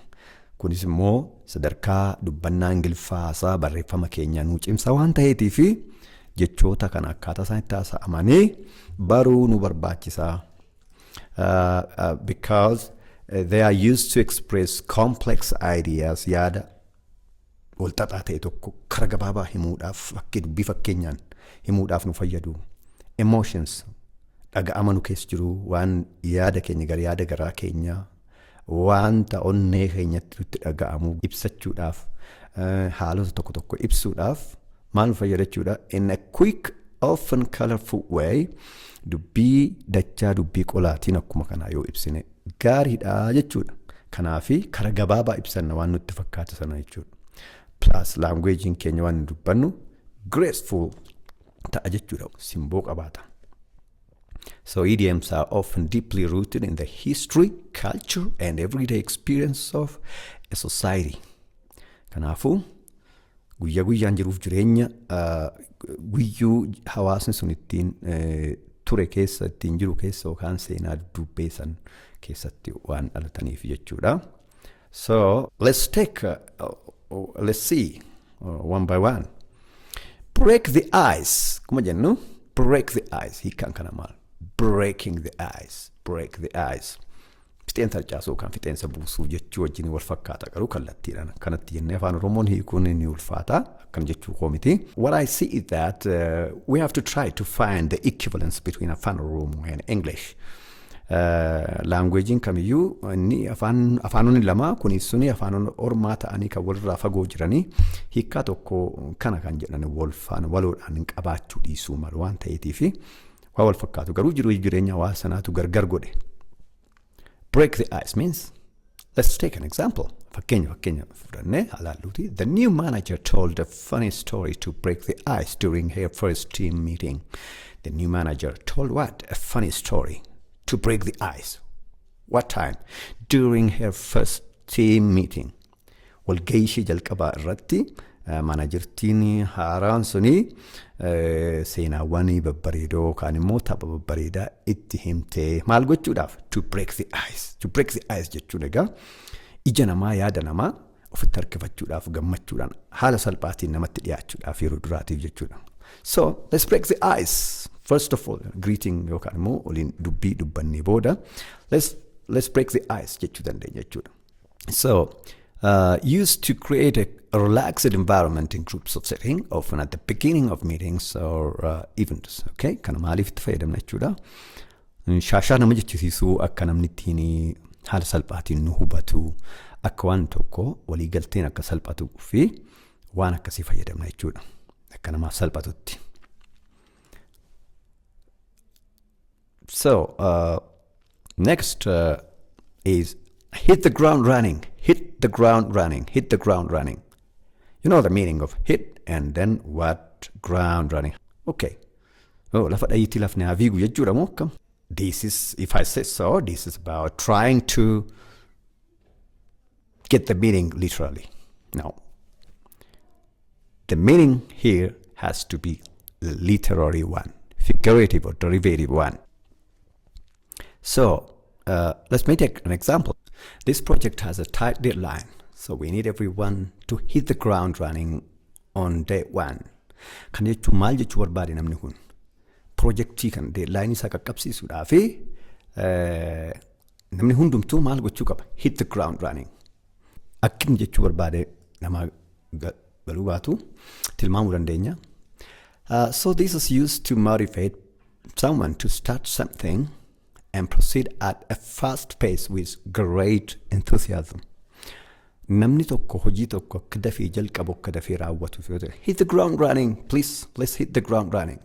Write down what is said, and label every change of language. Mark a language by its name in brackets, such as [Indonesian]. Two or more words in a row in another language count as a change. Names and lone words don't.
[Oromo] Kunis immoo sadarkaa dubbannaa Ingiliffaasaa barreeffama keenya nu cimsa waan ta'eetiif jechoota kan akkaataa isaan itti haasa'amanii baruu nu barbaachisa. [English] Because they are used to express complex ideas, [Oromo] yaada walxaxaa ta'e tokko kara gabaabaa himuudhaaf dubbii fakkeenyaan himuudhaaf nu fayyadu. Emotions dhaga'ama nu keessa jiru waan yaada keenya gara yaada garaa keenya wanta onnee keenyatti nutti dhaga'amu ibsachuudhaaf haalota tokko tokko ibsuudhaaf maal nu fayyadachuudha [English] in a quick often colorful way [Oromo] dubbii dachaa dubbii qolaatiin akkuma kanaa yoo ibsine gaariidha jechuudha. Kanaafi kara gabaabaa ibsanna waan nutti fakkaata sana jechuudha. Plus languagein keenya waan dubbannu graceful ta'a jechuudha. Simboo qabaata. [English] So idioms are often deeply rooted in the history, culture, and everyday experience of a society. [Oromo] Kanaafu guyyaa guyyaan jiruuf jireenya guyyuu hawaasni sun ittiin ture keessa ittiin jiru keessa yookaan seenaa dubbeessan keessatti waan dhalataniif jechuudha. [English] So let's see one by one. Break the ice. [Oromo] Kuma jennu [English] break the ice. [Oromo] Hiikaan kana maal? [English] Breaking the ice. Break the ice. [Oromo] Fixeensa harcaasuu kan fixeensa buusuu jechuu wajjin wal fakkaata garuu kallattiidhaan kanatti jennee afaan Oromoon hiikuun ni ulfaata akkana jechuu koo miti. [English] What I see is that we have to try to find the equivalence between Afan Oromo and English. [Oromo] Languagein kamiyyuu inni afaanonni lama kunis suni afaan Oromoo ta'anii kan walirraa fagoo jiranii hiikkaa tokko kana kan jedhan wal faana waloodhaan qabaachuu dhiisuu malu waan ta'eetiifi waa wal fakkaatu garuu jireenya hawaasanaatu gargar godhe. [English] Break the ice means, let's take an example. The new manager told a funny story to break the ice during her first team meeting. The new manager told what? A funny story to break the ice. What time? During her first team meeting. [Oromo] Walgayishii jalqabaa irratti manajertiin haaraan suni seenaawwan babbareedoo kaan immoo tapha babbareedaa itti himtee maal gochuudhaaf [English] to break the ice [Oromo] jechuun egaa ija namaa yaada namaa ofitti harkifachuudhaaf gammachuudhaan haala salphaatiin namatti dhiyaachuudhaaf yeroo duraatiif jechuudha. [English] So let's break the ice. First of all, greeting [Oromo] yookaan immoo waliin dubbii dubbannee booda [English] let's break the ice [Oromo] jechuu dandeenya jechuudha. [English] So used to create a relaxed environment in groups of setting, often at the beginning of meetings or events. [Oromo] Okay, kana maaliif itti fayyadamna jechuudha. Shaashaa nama jechisiisuu akka namni ittiin haala salphaatiin nu hubatu akka waan tokko walii galteen akka salphatu fi waan akkasii fayyadamna jechuudha. Akka namaaf salphatutti. [English] So next is hit the ground running. Hit the ground running. Hit the ground running. You know the meaning of hit and then what? Ground running. Okay. [Oromo] Oh, lafa dhayiitii lafni hafiigu jechuudha moo akkam? [English] This is, if I say so, this is about trying to get the meaning literally. Now, the meaning here has to be the literary one, figurative or derivative one. So, let's take an example. This project has a tight deadline, so we need everyone to hit the ground running on day one. [Oromo] Kan jechuun maal jechuu barbaade namni kun? Projectii kan deadline isaa qaqqabsiisuudhaaf namni hundumtuu maal gochuu qaba? [English] Hit the ground running. [Oromo] Akkin jechuu barbaade nama galuu baatu tilmaamuu dandeenya. [English] So this is used to motivate someone to start something and proceed at a fast pace with great enthusiasm. [Oromo] Namni tokko hojii tokko akka dafee jalqabu akka dafee raawwatu [English] hit the ground running, please, let's hit the ground running.